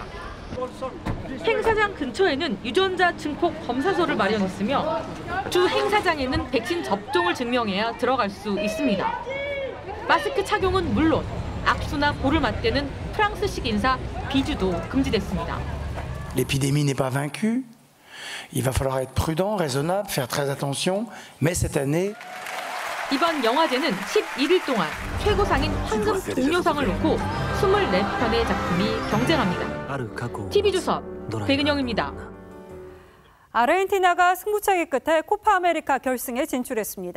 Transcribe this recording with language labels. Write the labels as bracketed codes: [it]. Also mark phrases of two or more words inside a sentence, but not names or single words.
[ko] 행사장 근처에는 유전자 증폭 검사소를 마련했으며 주 행사장에는 백신 접종을 증명해야 들어갈 수 있습니다. 마스크 착용은 물론 악수나 볼을 맞대는 프랑스식 인사 비주도 금지됐습니다. [fr] L'épidémie n'est pas vaincue. Il va falloir être prudent, raisonnable, faire très attention. Mais cette année [ko] 이번 영화제는 11일 동안 최고상인 황금 종려상을 놓고 24편의 작품이 경쟁합니다. TV조선 백은영입니다. 아르헨티나가 승부차기 끝에 코파 아메리카 결승에 진출했습니다.